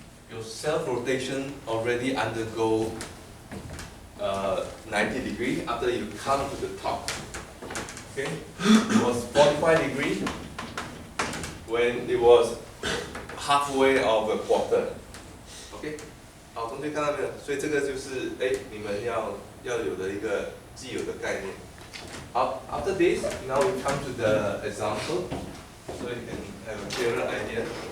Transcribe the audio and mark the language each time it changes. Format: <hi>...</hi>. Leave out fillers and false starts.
<en>Your self-rotation already undergo 90 degrees after you come to the top. Okay? It was 45 degrees when it was halfway of a quarter.</en> <zh>Okay? 好，同学看到没有？所以这个就是你们要有的一个既有的概念。</zh> <en>好 ，after this, now we come to the example, so you can have a clearer idea.</en>